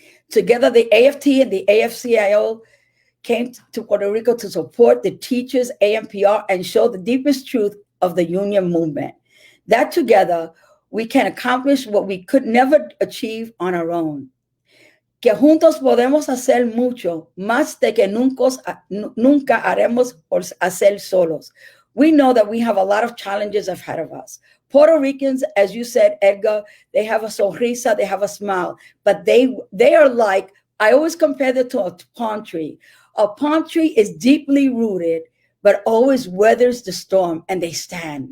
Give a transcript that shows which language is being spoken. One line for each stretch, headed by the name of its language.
English: Together, the AFT and the AFCIO came to Puerto Rico to support the teachers, AMPR, and show the deepest truth of the union movement. That together, we can accomplish what we could never achieve on our own.
Spanish: Que juntos podemos hacer mucho más de que nunca haremos por hacer solos.
English: We know that we have a lot of challenges ahead of us. Puerto Ricans, as you said, Edgar, they have a sonrisa, they have a smile, but they are like, I always compare them to a palm tree. A palm tree is deeply rooted, but always weathers the storm, and they stand.